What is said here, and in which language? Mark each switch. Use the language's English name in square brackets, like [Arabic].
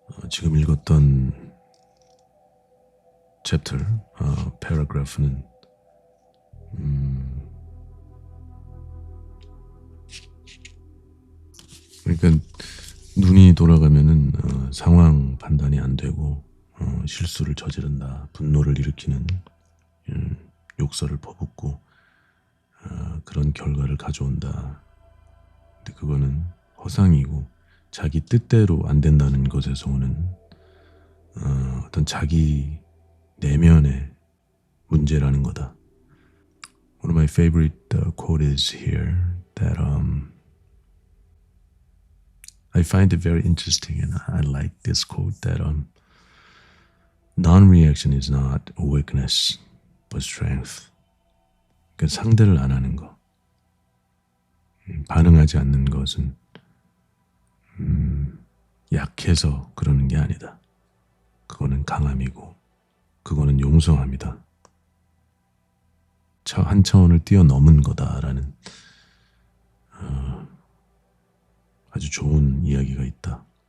[Korean] 지금 읽었던 챕터, paragraph는 그러니까 눈이 돌아가면은 상황 판단이 안 되고 실수를 저지른다, 분노를 일으키는 욕설을 퍼붓고 그런 결과를 가져온다. 근데 그거는 허상이고 자기 뜻대로 안 된다는 것에서 오는 어떤 자기 내면의 문제라는 거다. [English] One of my favorite quote is here that I find it very interesting, and I like this quote that non-reaction is not a weakness but strength. [Korean] 그러니까 상대를 안 하는 거, 반응하지 않는 것은 약해서 그러는 게 아니다. 그거는 강함이고 그거는 용성함이다. 한 차원을 뛰어넘은 거다라는 아주 좋은 이야기가 있다.